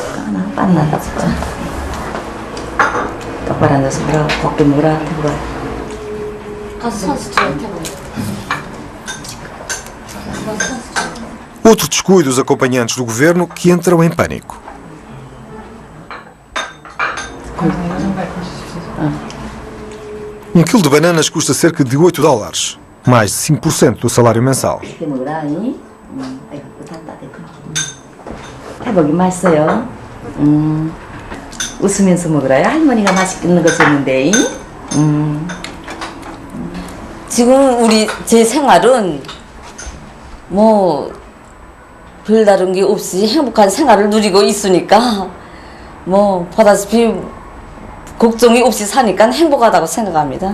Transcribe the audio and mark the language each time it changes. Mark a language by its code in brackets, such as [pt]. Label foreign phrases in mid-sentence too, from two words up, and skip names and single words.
[pt] Outro descuido dos acompanhantes do governo que entram em pânico. Quilo de bananas custa cerca de $8, mais de 5% do salário mensal. [ko] 태복이 맛있어요. 웃으면서 먹으라요. 할머니가 맛있는 거 줬는데. 지금 제 생활은 뭐 별다른 게 없이 행복한 생활을 누리고 있으니까 뭐 보다시피 걱정이 없이 사니까 행복하다고 생각합니다.